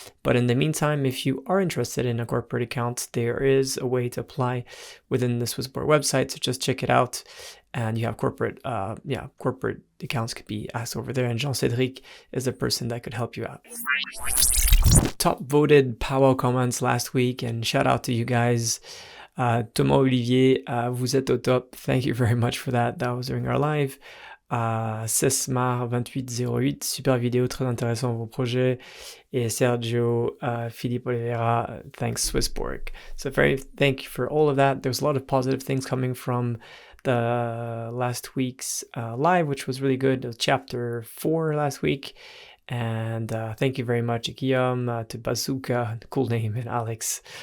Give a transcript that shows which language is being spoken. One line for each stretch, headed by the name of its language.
English: But in the meantime, if you are interested in a corporate account, there is a way to apply within the SwissBorg website. So just check it out. And you have corporate accounts could be asked over there. And Jean-Cédric is the person that could help you out. Top voted Pow Wow comments last week, and shout out to you guys.
French: Thomas Olivier, vous êtes au top.
English: Thank you very much for that. That was during our live.
French: Sesmar 2808, super vidéo, très intéressant vos projets.
English: Et Sergio Philippe Oliveira, thanks SwissBorg. So thank you for all of that. There's a lot of positive things coming from the last week's live, which was really good. It was chapter 4 last week. And thank you very much, Guillaume, to Bazooka, cool name, and Alex.